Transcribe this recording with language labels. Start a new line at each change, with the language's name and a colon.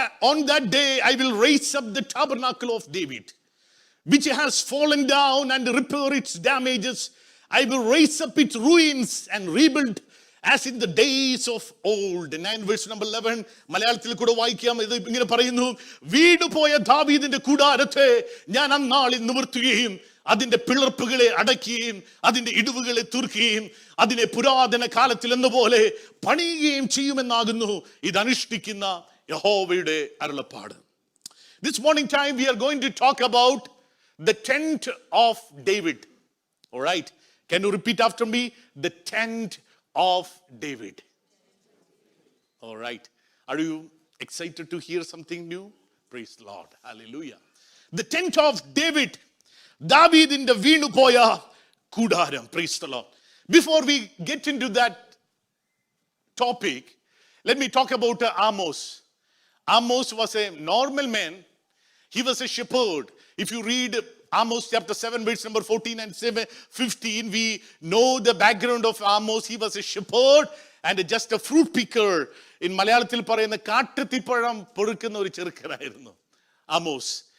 English: On that day I will raise up the tabernacle of David, which has fallen down, and repair its damages. I will raise up its ruins and rebuild as in the days of old. 9 verse number 11.
Malayalam: മലയാളത്തിൽ കൂടെ വായിക്കാം. ഇത് ഇങ്ങനെ പറയുന്നു, വീട് പോയ ദാവീദിന്റെ കൂടാരത്തെ ഞാൻ അന്നാളിൽ നിവർത്തുകയും അതിന്റെ പിളർപ്പുകളെ അടയ്ക്കുകയും അതിന്റെ ഇടിവുകളെ തീർക്കുകയും അതിനെ പുരാതന കാലത്തിൽ എന്ന പോലെ പണിയുകയും ചെയ്യുമെന്നാകുന്നു ഇത് അനുഷ്ഠിക്കുന്ന യഹോവയുടെ അരുളപ്പാട്.
English: This morning time we are going to talk about the tent of David. All right. Can you repeat after me? The tent of David. All right. Are you excited to hear something new? Praise the Lord. Hallelujah. The tent of David. David in the Vinupoya Kudaram. Praise the Lord. Before we get into that topic, let me talk about Amos. Amos was a normal man. He was a shepherd. If you read Amos chapter 7, verse number 14 and 15, we know the background of Amos. He was a shepherd and just a fruit picker.
Malayalam: In Malayalamത്തിൽ പറയുന്ന കാട്ടുത്തിപ്പഴം പൊറുക്കുന്ന ഒരു ചെറുക്കനായിരുന്നു Amos.